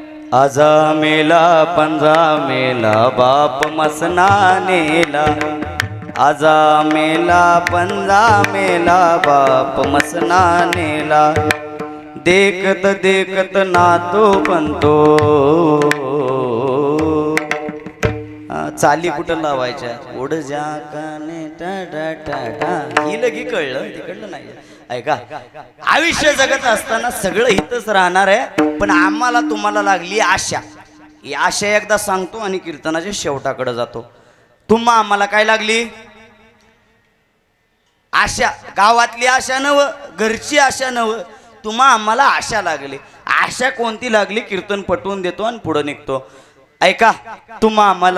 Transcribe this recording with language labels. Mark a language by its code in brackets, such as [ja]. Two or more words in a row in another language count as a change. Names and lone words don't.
[mr] आजा मेला पंजा मेला बाप मसना नेला आजा मेला पंजा मेला बाप मसना नेला देखत देखत नातो पंतो चाली कुठं लावायच्या उड जा काने टा टा टा टा ही लगी कळलं तिकडलं नाही ऐका आयुष्य जगत असताना सगळं इथंच राहणार आहे पण आम्हाला तुम्हाला लागली आशा ही आशा एकदा सांगतो आणि कीर्तनाच्या शेवटाकडे जातो तुम्हा आम्हाला काय लागली आशा गावातली आशा नव घरची आशा नव तुम्हा आम्हाला आशा लागली आशा कोणती लागली कीर्तन पटवून देतो आणि पुढे निघतो ऐका तुम्हा आम्हाला